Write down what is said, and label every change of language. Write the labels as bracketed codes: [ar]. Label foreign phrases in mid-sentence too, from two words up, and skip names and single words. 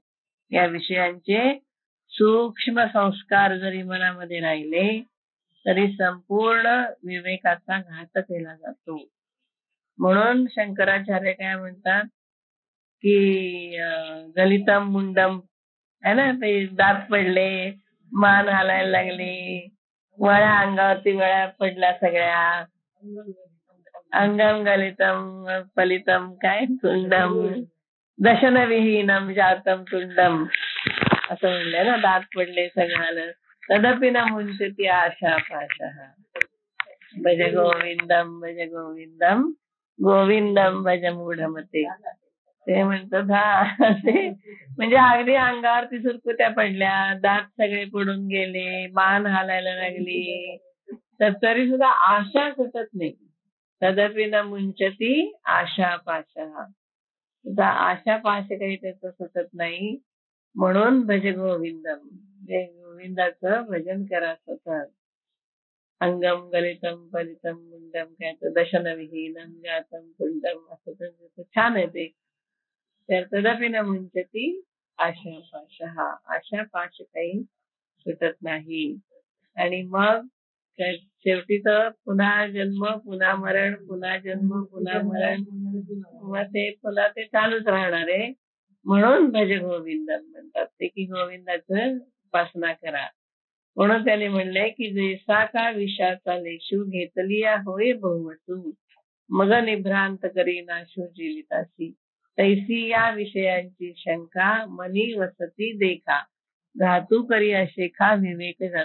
[mr] या विषयांचे सूक्ष्म संस्कार जरी मनामध्ये राहिले तरी संपूर्ण विवेकाचा घात केला जातो. म्हणून शंकराचार्य काय म्हणतात की [sa] गलितम मुंडम [mr] है ना, ते दात पडले, मान हालायला लागली, वळ्या अंगावरती वळ्या पडल्या सगळ्या, [sa] अंगम गलितम फलितम काय तुंडम दशन विहीनम जातम तुंडम [mr] असं म्हणलंय ना, दात पडले सगळ्याला. [sa] तदपि न मुंचती आशा पाशः भज गोविंदम भज गोविंदम गोविंदम भज मूढमते. [mr] ते म्हणतात हा, ते म्हणजे अगदी अंगावरती सुरकुत्या पडल्या, दात सगळे पडून गेले, मान हालायला लागली, तर तरी सुद्धा आशा सुटत नाही. [sa] तदपि न मुंचती आशा पाशः, [mr] सुद्धा आशा पाश काही त्याचं सुटत नाही. [sa] म्हणून भज गोविंदम, [mr] गोविंदाचं भजन करा सतत. [sa] अंगम गलितम फलितम मुंडम [mr] काय तर [sa] दशन विहीनम जातम कुंडम [mr] असं छान आहे ते. [sa] तर तदपि न मुंचती आशा पाशः, [mr] आशा पाश काही सुटत नाही. आणि मग शेवटी तर पुन्हा जन्म पुन्हा मरण, पुन्हा जन्म पुन्हा मरण, मग ते पुन्हा ते चालूच राहणार आहे. म्हणून [sa] भज गोविंदम [mr] म्हणतात ते, की गोविंदाचं उपासना करा. म्हणून त्याने म्हणलंय की जैसा का विषाचा लेशू घेतलिया होय बहुवटू, मग निभ्रांत करी नाशू जीवितासी. तैसी या विषयांची शंका मनी वसती देखा धातू करी अशेखा विवेक जात.